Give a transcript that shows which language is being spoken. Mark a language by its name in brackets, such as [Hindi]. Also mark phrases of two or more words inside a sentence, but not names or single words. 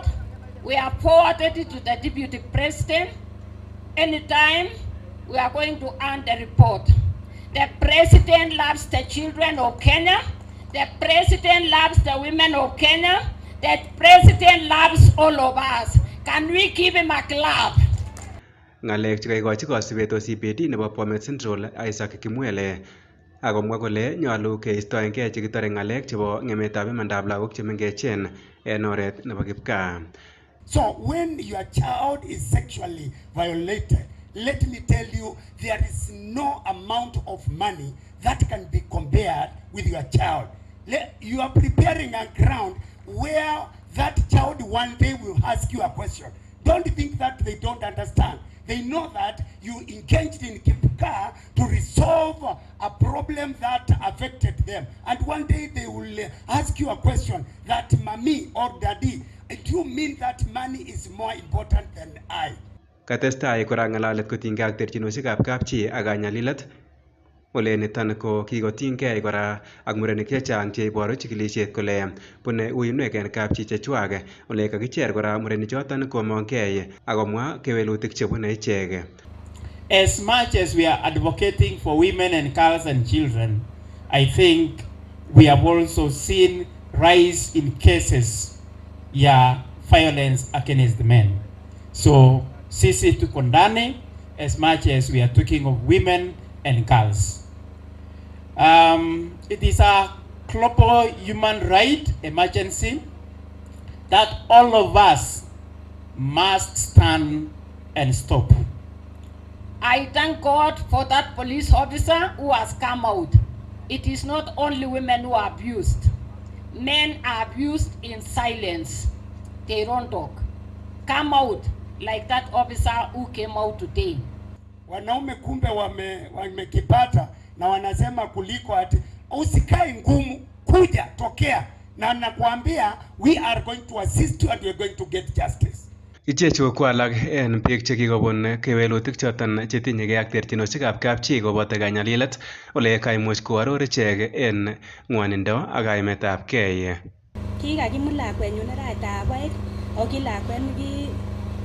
[English] We have forwarded it to the Deputy President. Anytime, we are going to earn the report. The President loves the children of Kenya. The President loves the women of Kenya. The President loves all of us. Can we give him a clap? [Kalenjin] Ng'alek chekaikochi kosibet OCPD nebo Bomet Central Isaac Kimwele akomwa kole nyolu keistoengei chekitore ng'alek chebo ng'emetab imandab lagok chemengechen en oret nebo kipkaa. [English] So when your child is sexually violated, let me tell you, there is no amount of money that can be compared with your child. You are preparing a ground where that child one day will ask you a question. Don't think that they don't understand. They know that you engaged in Kipka to resolve a problem that affected them. And one day they will ask you a question that mommy or daddy, do you mean that money is more important than I? [Kalenjin] Katestai kora ng'alalet kotinygei ak terchinosiekab kapchi ak kanyalilet. Ole niton ko kikotinygei kora ak murenik chechang cheiboru chikilisiet kole bune uinwek en kapchi chechwak. Ole kakicher kora murenichoton komongkei akomwa kewelutik chebune ichek. [English] As much as we are advocating for women and girls and children, I think we have also seen rise in cases violence against the men. [Swahili] So sisi tuko ndani [English] as much as we are talking of women and girls. It is a global human right emergency that all of us must stand and stop. I thank God for that police officer who has come out. It is not only women who are abused. Men are abused in silence. They don't talk. Come out like that officer who came out today. [Swahili] Wanaume kumbe wamekipata na wanasema kuliko ati usikae ngumu, kuja tokea, na nakwambia [English] we are going to assist you and we are going to get justice. [Kalenjin] Ichechu ko alak en biik chekikobun kewelutik choton chetinyegei ak terchinosiekab kapchi koboto kanyalilet ole kaimuch koaror ichek en ng'wonindo ak kaimetab gei. Kikakimut lakwenyun arawetab oeng ako ki lakwet